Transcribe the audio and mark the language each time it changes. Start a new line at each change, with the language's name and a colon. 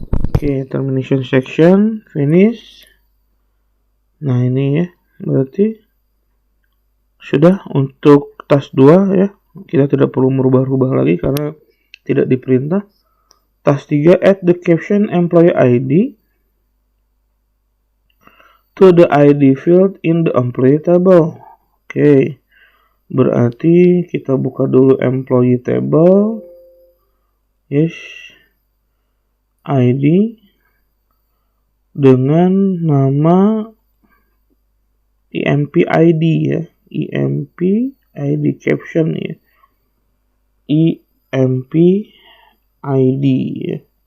English: Oke, termination section, finish.
Indonesian: Nah ini ya, berarti sudah untuk task 2 ya. Kita tidak perlu merubah-rubah lagi karena tidak diperintah.
English: Task 3, add the caption employee ID to the ID field in the employee table.
Indonesian: Oke, berarti kita buka dulu employee table. Yes, ID dengan nama EMP ID ya, EMP ID caption ya, EMP ID ya.